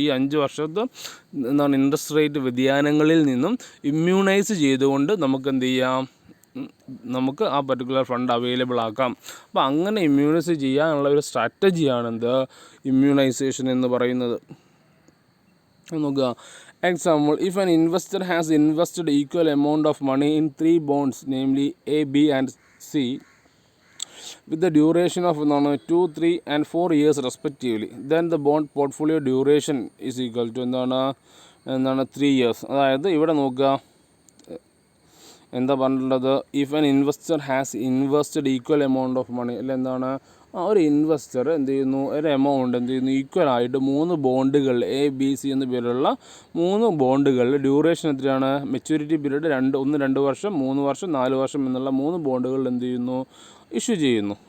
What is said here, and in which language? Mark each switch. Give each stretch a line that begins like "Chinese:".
Malayalam: ഈ 5 വർഷത്തെ എന്താണ് ഇൻട്രസ്റ്റ് റേറ്റ് വ്യതിയാനങ്ങളിൽ നിന്നും ഇമ്മ്യൂണൈസ് ചെയ്തുകൊണ്ട് നമുക്ക് എന്ത് ചെയ്യാം നമുക്ക് ആ പർട്ടിക്കുലർ ഫണ്ട് അവൈലബിൾ ആക്കാം. അപ്പോൾ അങ്ങനെ ഇമ്മ്യൂണൈസ് ചെയ്യാനുള്ള ഒരു സ്ട്രാറ്റജിയാണ് എന്ത് ഇമ്മ്യൂണൈസേഷൻ എന്ന് പറയുന്നത്. നോക്കുക
English: Example if an investor has invested equal amount of money in 3 bonds namely A, B and C with the duration of 2, 3 and 4 years respectively, then the bond portfolio duration is equal to എന്താണ് 3 years.
Malayalam: അതായത് ഇവിടെ നോക്കുക എന്താ പറഞ്ഞിട്ടുള്ളത്
English: if an investor has invested equal amount of money
Malayalam: അല്ല എന്താണ് ഒരു investor എന്ത് ചെയ്യുന്നു ഒരു എമൗണ്ട് എന്ത് ചെയ്യുന്നു ഈക്വൽ ആയിട്ട് 3 ബോണ്ടുകൾ A, B, C എന്ന പേരുള്ള 3 ബോണ്ടുകളുടെ ഡ്യൂറേഷൻ എത്രയാണ് മെച്യൂരിറ്റി പീരീഡ് 2 വർഷം 3 വർഷം 4 വർഷം എന്നുള്ള 3 ബോണ്ടുകൾ എന്ത് ചെയ്യുന്നു ഇഷ്യൂ ചെയ്യുന്നു.